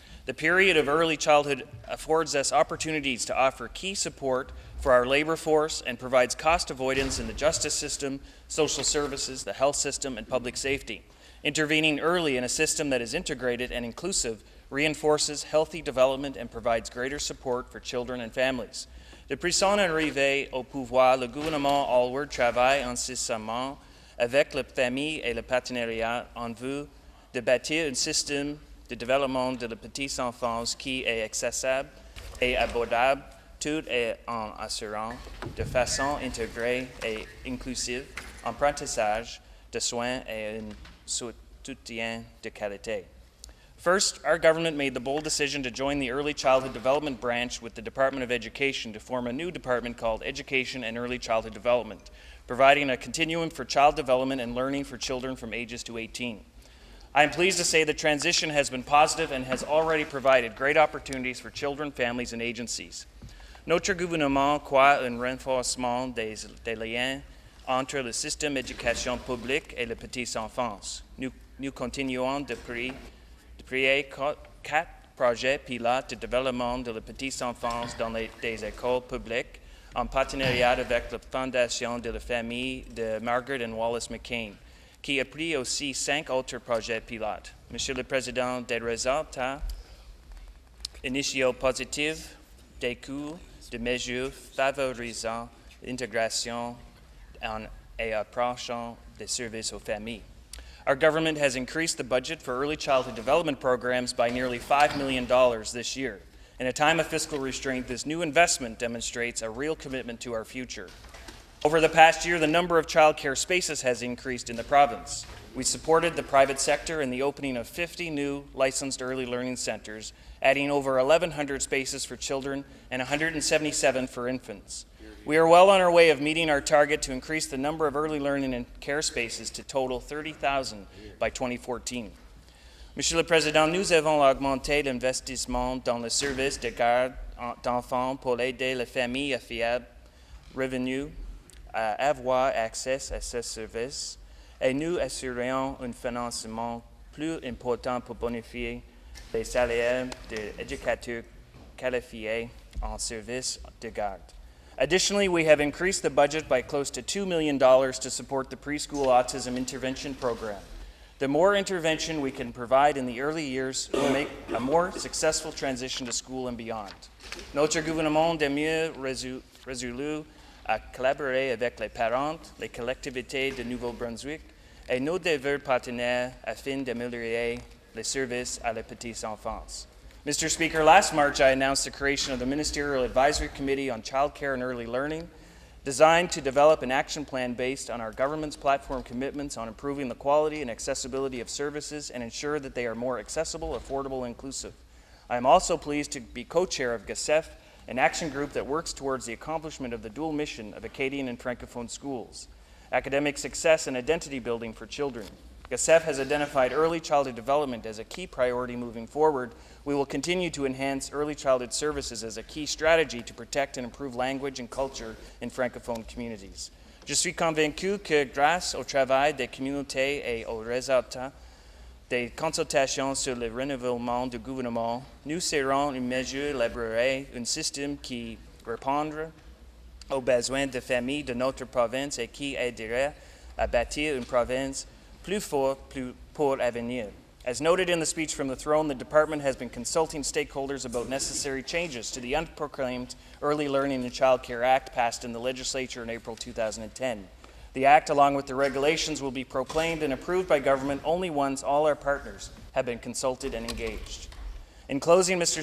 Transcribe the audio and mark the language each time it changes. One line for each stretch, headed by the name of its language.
English: The period of early childhood affords us opportunities to offer key support for our labor force and provides cost avoidance in the justice system, social services, the health system, and public safety. Intervening early in a system that is integrated and inclusive reinforces healthy development and provides greater support for children and families.
French: Depuis son arrivée au pouvoir, le gouvernement Alward travaille incessamment avec les familles et le partenariat en vue de bâtir un système de développement de la petite enfance qui est accessible et abordable, tout en assurant de façon intégrée et inclusive un apprentissage de soins et un soutien de qualité.
English: First, our government made the bold decision to join the Early Childhood Development Branch with the Department of Education to form a new department called Education and Early Childhood Development, providing a continuum for child development and learning for children from ages to 18. I am pleased to say the transition has been positive and has already provided great opportunities for children, families, and agencies.
French: Notre gouvernement croit un renforcement des liens entre le système d'éducation publique et la petite enfance. Nous continuons de créer 4 projets pilotes de développement de la petite enfance dans des écoles publiques en partenariat avec la Fondation de la famille de Margaret and Wallace McCain, qui a pris aussi 5 autres projets pilotes. Monsieur le Président, des résultats initiaux positifs découlent de mesures favorisant l'intégration et approchant des services aux familles.
English: Our government has increased the budget for early childhood development programs by nearly $5 million this year. In a time of fiscal restraint, this new investment demonstrates a real commitment to our future. Over the past year, the number of child care spaces has increased in the province. We supported the private sector in the opening of 50 new licensed early learning centers, adding over 1,100 spaces for children and 177 for infants. We are well on our way of meeting our target to increase the number of early learning and care spaces to total 30,000 by 2014.
French: Monsieur le Président, nous avons augmenté l'investissement dans le service de garde d'enfants pour aider les familles à faible revenu à avoir accès à ce service et nous assurons un financement plus important pour bonifier les salaires d'éducateurs qualifiés en service de garde.
English: Additionally, we have increased the budget by close to $2 million to support the preschool autism intervention program. The more intervention we can provide in the early years will make a more successful transition to school and beyond.
French: Notre gouvernement de mieux résolu à collaborer avec les parents, les collectivités de Nouveau-Brunswick et nos divers partenaires afin d'améliorer les services à la petite enfance.
English: Mr. Speaker, last March I announced the creation of the Ministerial Advisory Committee on Child Care and Early Learning, designed to develop an action plan based on our government's platform commitments on improving the quality and accessibility of services and ensure that they are more accessible, affordable, and inclusive. I am also pleased to be co-chair of GACEF, an action group that works towards the accomplishment of the dual mission of Acadian and Francophone schools, academic success and identity building for children. GACEF has identified early childhood development as a key priority moving forward. We will continue to enhance early childhood services as a key strategy to protect and improve language and culture in francophone communities.
French: Je suis convaincu que grâce au travail des communautés et aux résultats des consultations sur le renouvellement du gouvernement, nous serons en mesure d'élaborer un système qui répondra aux besoins des familles de notre province et qui aidera à bâtir une province plus forte pour l'avenir.
English: As noted in the speech from the throne, the department has been consulting stakeholders about necessary changes to the unproclaimed Early Learning and Child Care Act passed in the legislature in April 2010. The Act, along with the regulations, will be proclaimed and approved by government only once all our partners have been consulted and engaged. In closing, Mr.